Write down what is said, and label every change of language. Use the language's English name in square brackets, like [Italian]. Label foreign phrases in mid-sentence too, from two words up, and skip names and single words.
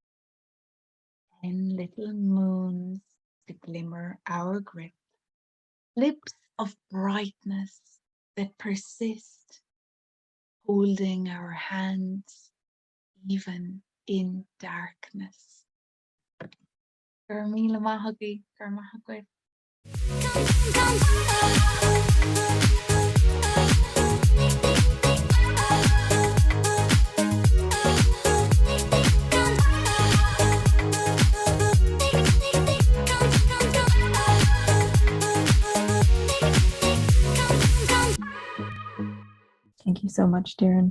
[English] 10 little moons to glimmer our grip, lips of brightness that persist, holding our hands even in darkness. [Irish] Gur míle maith agaibh, gur maith agaibh. [English] Thank you so much, Doireann.